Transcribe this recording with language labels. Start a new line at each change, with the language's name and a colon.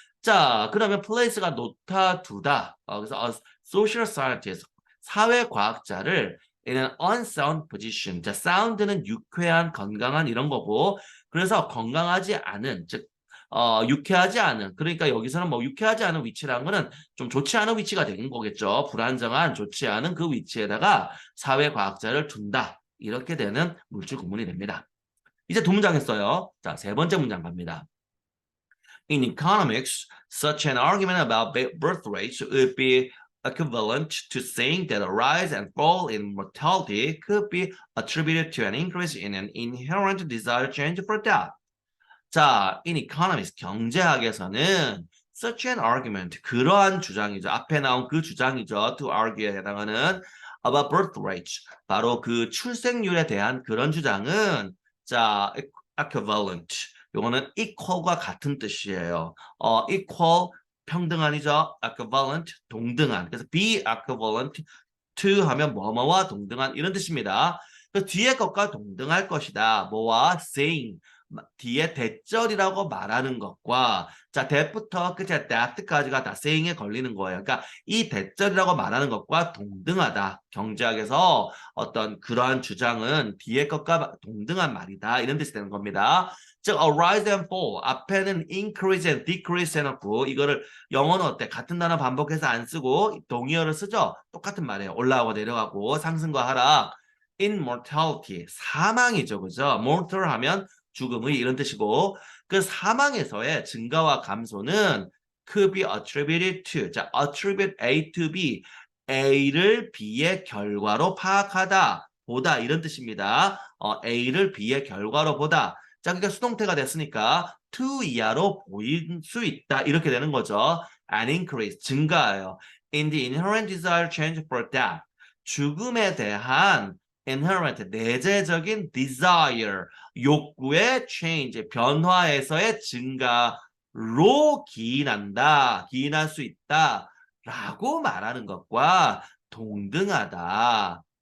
Korean: 자, 그러면 place가 놓다 두다. 그래서
English: social scientist
Korean: 사회과학자를
English: in an unsound position.
Korean: 자, sound는 유쾌한, 건강한 이런 거고, 그래서 건강하지 않은, 즉, 유쾌하지 않은, 그러니까 여기서는 뭐 유쾌하지 않은 위치라는 거는 좀 좋지 않은 위치가 되는 거겠죠. 불안정한, 좋지 않은 그 위치에다가 사회과학자를 둔다. 이렇게 되는 물질 구문이 됩니다. 이제 2문장 했어요. 자, 3번째 문장 갑니다.
English: In economics, such an argument about birth rates would be equivalent to saying that a rise and fall in mortality could be attributed to an increase in an inherent desire change for death.
Korean: 자,
English: in economics,
Korean: 경제학에서는
English: such an argument,
Korean: 그러한 주장이죠. 앞에 나온 그 주장이죠. to argue에 해당하는
English: about birth rates,
Korean: 바로 그 출생률에 대한 그런 주장은 자, equivalent, 요거는 equal과 같은 뜻이에요. equal, 평등한이죠. equivalent, 동등한. 그래서
English: be equivalent to
Korean: 하면 뭐뭐와 동등한 이런 뜻입니다. 그 뒤에 것과 동등할 것이다. 뭐와 saying, 뒤에 대절이라고 말하는 것과 자 that부터 끝에 that까지가 다 saying에 걸리는 거예요. 그러니까 이 대절이라고 말하는 것과 동등하다. 경제학에서 어떤 그러한 주장은 뒤에 것과 동등한 말이다. 이런 뜻이 되는 겁니다. 즉
English: rise and fall
Korean: 앞에는
English: increase and decrease
Korean: 해놓고 이거를 영어는 어때? 같은 단어 반복해서 안 쓰고 동의어를 쓰죠? 똑같은 말이에요. 올라가고 내려가고 상승과 하락.
English: in mortality
Korean: 사망이죠. 그죠? mortal 하면 죽음의 이런 뜻이고 그 사망에서의 증가와 감소는
English: could be attributed to
Korean: 자
English: attribute A to B
Korean: A를 B의 결과로 파악하다, 보다 이런 뜻입니다. A를 B의 결과로 보다. 자, 그러니까 수동태가 됐으니까 to 이하로 보일 수 있다 이렇게 되는 거죠.
English: An increase,
Korean: 증가예요.
English: In the inherent desire change for death.
Korean: 죽음에 대한 inherent, 내재적인 desire, 욕구의 change, 변화에서의 증가로 기인한다, 기인할 수 있다 라고 말하는 것과 동등하다.